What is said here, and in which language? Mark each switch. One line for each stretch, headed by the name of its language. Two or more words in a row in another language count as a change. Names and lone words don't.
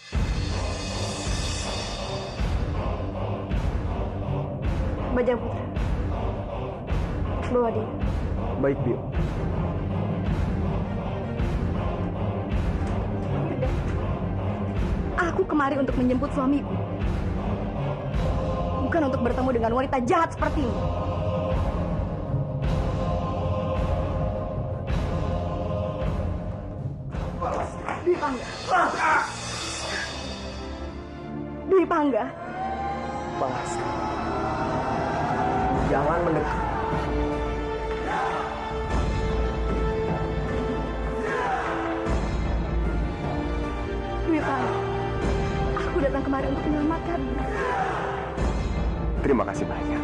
Indonesian: Bajang Putra, bawa dia. Baik, Bio. Aku kemari untuk menjemput suamiku. Bukan untuk bertemu dengan wanita jahat seperti ini. Dwi Pangga. Dwi Pangga. Palastri, jangan mendekat. Dwi Pangga. Aku datang kemari untuk menyelamatkanmu. Terima kasih banyak.